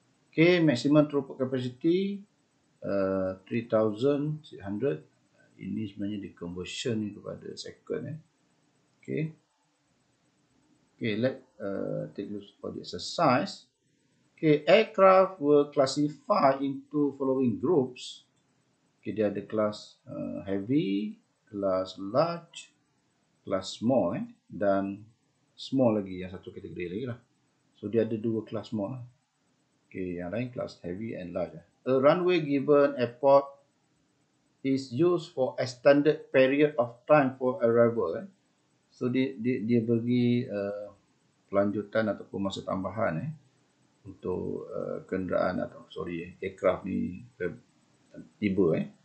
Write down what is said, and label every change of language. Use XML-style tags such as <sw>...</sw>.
<en>Okay, maximum throughput capacity 3,600.</en> <ms>Ini sebenarnya di conversion kepada second.</ms> <en>Okay, let's take a look at the exercise. Okay, aircraft were classified into following groups.</en> <ms>Okay, dia ada kelas heavy, kelas large, kelas small dan small lagi, yang satu kategori lagi lah. So dia ada dua kelas small lah. Okay, yang lain kelas heavy and large.</ms> <en>A runway given airport is used for extended period of time for arrival.</en> <ms>So dia bagi pelanjutan ataupun masa tambahan untuk kenderaan atau aircraft ni tiba.</ms>